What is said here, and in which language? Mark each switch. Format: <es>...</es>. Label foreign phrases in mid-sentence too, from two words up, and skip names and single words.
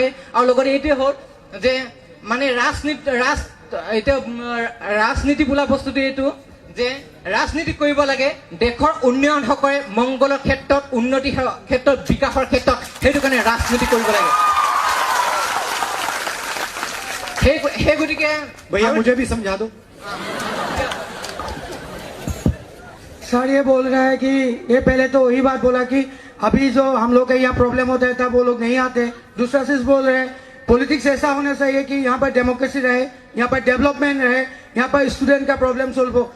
<as>আৰু লগতে এইটোৱে হ'ল যে মানে ৰাজনীতি বোলা বস্তুটো এইটো যে ৰাজনীতি কৰিব লাগে দেশৰ উন্নয়ন হকৰে মংগলৰ ক্ষেত্ৰত উন্নতি ক্ষেত্ৰত বিকাশৰ ক্ষেত্ৰত সেইটো কাৰণে ৰাজনীতি কৰিব লাগে সেই গতিকে</as> <hi>भैया मुझे भी समझा दो। सर ये बोल रहा है कि ये पहले तो वही बात बोला कि अभी जो हम लोग के यहाँ प्रॉब्लम होता है तब वो लोग नहीं आते। दूसरा चीज बोल रहे हैं पॉलिटिक्स ऐसा होना चाहिए कि यहाँ पर डेमोक्रेसी रहे, यहाँ पर डेवलपमेंट रहे, यहाँ पर स्टूडेंट का प्रॉब्लम सोल्व हो।</hi>